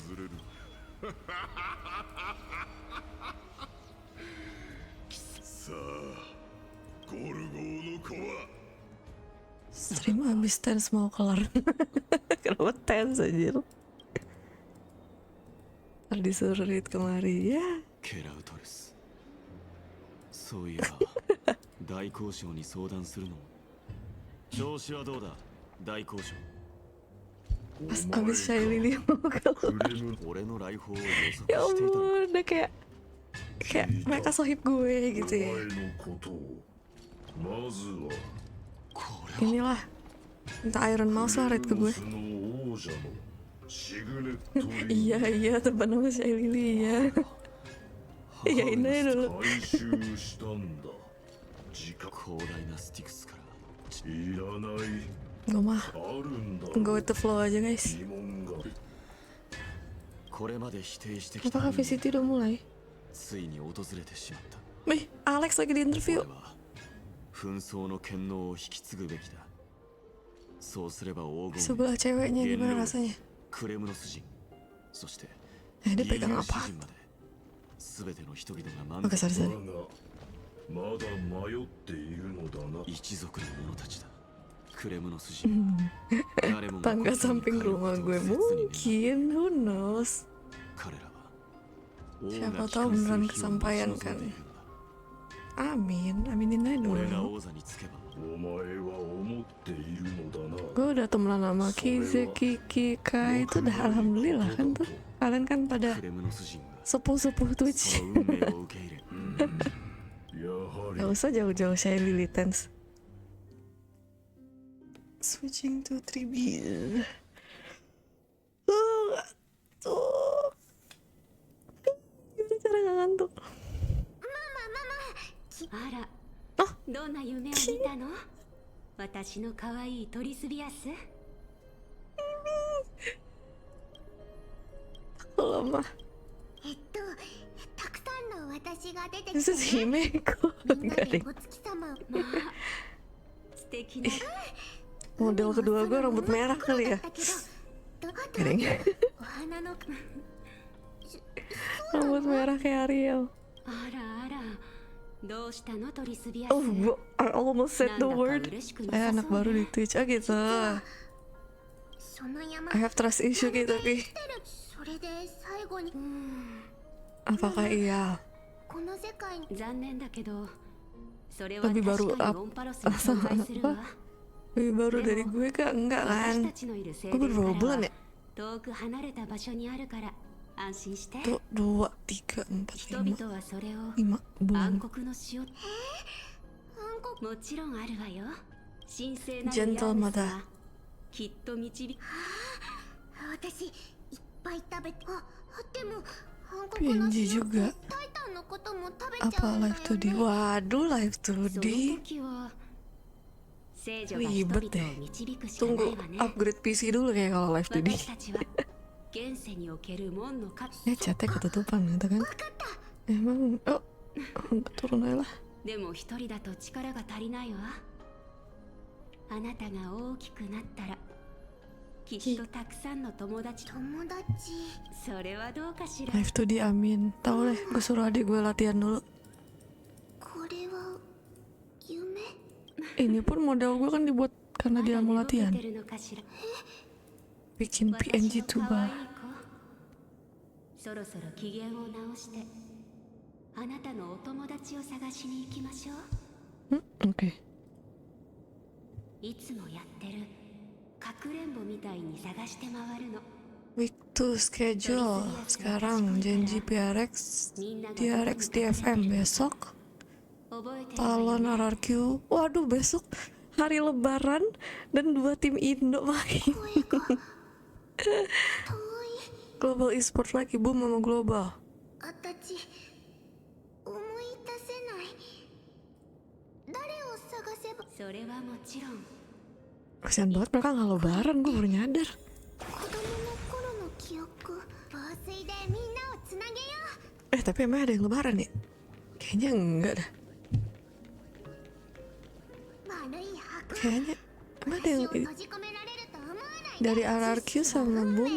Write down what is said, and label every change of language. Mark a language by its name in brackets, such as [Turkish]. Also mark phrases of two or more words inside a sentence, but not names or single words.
[Indonesian] Stream abis tense mau kelar. Kenapa tense aja? Ntar disuruh read kemari ya. [Japanese] そういや大交渉に相談するの調子はどうだ大交渉 [Indonesian] Pas abis Shy Lily mau keluar. [Japanese] 俺の来訪を予 [Indonesian] Ya [Japanese] 測していたの [Indonesian] ampun, udah kayak mereka sohib gue gitu ya. Inilah, minta Iron Mouse lah raid ke gue. Iya teman sama Shy Lily ya. Iya ini dulu. [Japanese] 広大なスティクスから [Indonesian] Gue mah [English] go with the flow [Indonesian] aja guys. [Japanese] これまで否定してきた [Indonesian] Apakah VCT udah mulai? [Japanese] ついに訪れてしまった [Indonesian] Wih, Alex lagi di interview. [Japanese] 俺は紛争の権能を引き継ぐべきだそうすれば黄金 [Indonesian] Sebelah ceweknya gimana rasanya? [Japanese] クレムノス人そして [Indonesian] Dia [Japanese] ギー [Indonesian] pegang [Japanese] ユ [Indonesian] apa? [Japanese] 詩人まで全ての人々が満 [Indonesian] Oke, [Japanese] 足 [Indonesian] sorry. [Japanese] まだ迷っているのだな。一族の者たちだクレムノス人誰もが [Indonesian] Tangga samping rumah gue mungkin, [English] who knows? [Japanese] 彼らは [Indonesian] Siapa tahu beneran kesampaian kan? Amin, aminin aja [Japanese] 俺が [Indonesian] dulu. [Japanese] 王座につけばお前は思っているのだな。 [Indonesian] Gue udah temenan sama Kize, Kiki, Kai itu udah alhamdulillah kan tuh. Kalian kan pada [Japanese] クレムノス人が [Indonesian] sepuh-sepuh [Japanese] そ [Indonesian] Twitch. [Japanese] の運命を受け入れやはり [Indonesian] Gak usah jauh-jauh Shy Lily tense. [English] Switching to 3B. [Indonesian] Tuh. Gimana cara gak ngantuk? [Japanese] あら、どんな夢を見たの？私の可愛いトリスビアス？ [Indonesian] Lama. [Japanese] たくさんの私が出て [English] This is Himeko. [Japanese] みんな [Indonesian] Enggak [Japanese] で [Indonesian] deh. [Japanese] お月様まあ素敵な [Indonesian] Model kedua gue rambut merah kali ya. [Japanese] だけど [Indonesian] Kering. [Japanese] お花の [Indonesian] Rambut merah kayak Ariel. [Japanese] あらあらどうしたのトリスビアス？ [English] Oh, I almost said the word. [Indonesian] Saya anak baru di Twitch. Oh gitu. [Japanese] その山 [English] I have trust issue [Indonesian] gitu tapi [Japanese] それで最後に [Indonesian] apakah iya? [Japanese] この世界に残念だけどそれは [Indonesian] Lebih [Japanese] 確 [Indonesian] baru [Japanese] かにオンパロスに存在するわ [Indonesian] Lebih baru dari gue kak? Enggak [Japanese] 私 [Indonesian] kan? [Japanese] たちのいる聖 [Indonesian] Gue [Japanese] 殿 [Indonesian] baru [Japanese] か [Indonesian] berapa [Japanese] ら [Indonesian] bulan [Japanese] は [Indonesian] ya? [Japanese] 遠く離れた場所にあるから安心して [Indonesian] Tuh, 2, 3, 4, [Japanese] 人 [Indonesian] 5, [Japanese] 々はそれを [Indonesian] 5bulan. [Japanese] 暗黒の塩もちろんあるわよ神聖なる [English] Gentle [Japanese] ヤーネス [English] mother. [Japanese] はきっと導き私いっぱい食べてでも [Indonesian] PNG juga. Apa live 2D? Waduh, live 2D. Ribet deh. Tunggu upgrade PC dulu kayak kalau live 2D. Chatnya ketutupan gitu kan. Emang turun aja lah. [Japanese] でも一人だと力が足りないわ。あなたが大きくなったらきっとたくさんの友達。それはどうかしら。 [Indonesian] Live 2D amin. Tahu deh, gue suruh adik gue latihan dulu. [Japanese] これは夢？ [Indonesian] Ini pun model gue kan dibuat karena dia mau latihan. Bikin PNG tuba. [Japanese] そろそろ機嫌を直して。あなたのお友達を探しに行きましょう。 [Indonesian] Oke. [Japanese] いつもやってるかくれんぼみたいに探して回るの。 [English] Week 2 schedule. [Indonesian] Sekarang janji PRX DRX DFM besok. Talon RRQ. Waduh, besok hari lebaran dan 2 tim Indo main. Global Esport lagi, boom sama global. [Japanese] それはもちろん。 [Indonesian] Kasian banget mereka nggak lebaran, gue baru nyadar. Tapi emang ada yang lebaran ya? Kayaknya enggak dah. Kayaknya emang ada yang dari RRQ sama Boom.